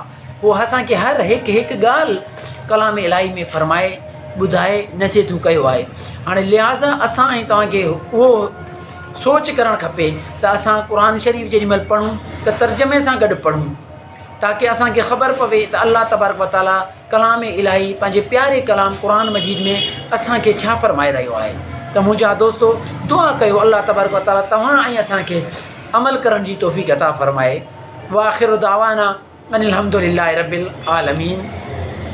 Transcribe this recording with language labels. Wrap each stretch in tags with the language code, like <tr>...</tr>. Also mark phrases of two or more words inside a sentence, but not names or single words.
<sd>उहो असांखे हर हिकु ॻाल्हि कलाम इलाही में फ़रमाए ॿुधाए नसीहतूं कयो आहे। हाणे लिहाज़ा असां ऐं तव्हांखे उहो सोच करणु खपे त असां क़ुरान शरीफ़ जेॾी महिल पढ़ूं त तर्जुमे सां गॾु पढ़ूं, ताकी असांखे ख़बर पवे त</sd> <ar>الله تبارك وتعالى</ar> <sd>कलाम इलाही पंहिंजे प्यारे कलाम क़ुरान मजीद में असांखे छा फ़रमाए रहियो आहे। त मुंहिंजा दोस्तो दुआ कयो</sd> <ar>الله تبارك وتعالى</ar> <sd>तव्हां ऐं असांखे अमल करण जी तौफ़ीक़ अता फ़रमाए।</sd> <ar>وآخر دعوانا أن الحمد لله رب العالمين.</ar>